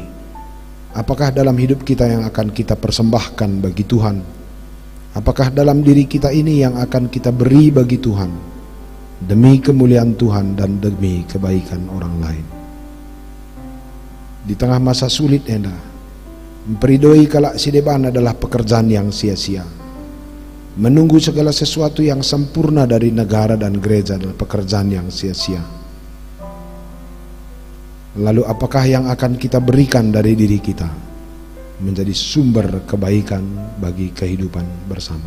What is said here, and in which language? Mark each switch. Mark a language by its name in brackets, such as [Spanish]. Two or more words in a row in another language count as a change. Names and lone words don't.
[Indonesian] Apakah dalam hidup kita yang akan kita persembahkan bagi Tuhan? Apakah dalam diri kita ini yang akan kita beri bagi Tuhan demi kemuliaan Tuhan dan demi kebaikan orang lain? Di tengah masa sulit enda, [Batak Karo] memperidoi kalak sideban [Indonesian] adalah pekerjaan yang sia-sia. Menunggu segala sesuatu yang sempurna dari negara dan gereja adalah pekerjaan yang sia-sia. Lalu apakah yang akan kita berikan dari diri kita menjadi sumber kebaikan bagi kehidupan bersama?